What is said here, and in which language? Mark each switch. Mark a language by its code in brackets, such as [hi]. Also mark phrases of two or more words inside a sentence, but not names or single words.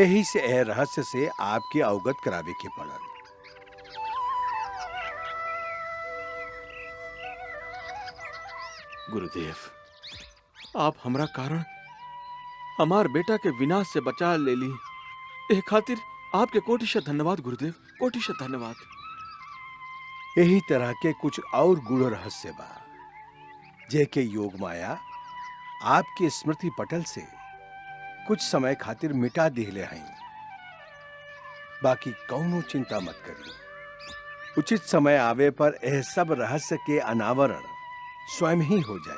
[bho] यही से यह रहस्य से आपके अवगत करावे के पड़ल। गुरुदेव, आप हमरा कारण हमार बेटा के विनाश से बचा ले ली। ए खातिर आपके कोटिशः धन्यवाद गुरुदेव, कोटिशः धन्यवाद। यही तरह के कुछ और गूढ़ रहस्य बा जेके योग माया आपके स्मृति पटल से कुछ समय खातिर मिटा दिले हैं। बाकी कौनो चिंता मत करी, उचित समय आवे पर यह सब रहस्य के अनावरण स्वयं ही हो जाए।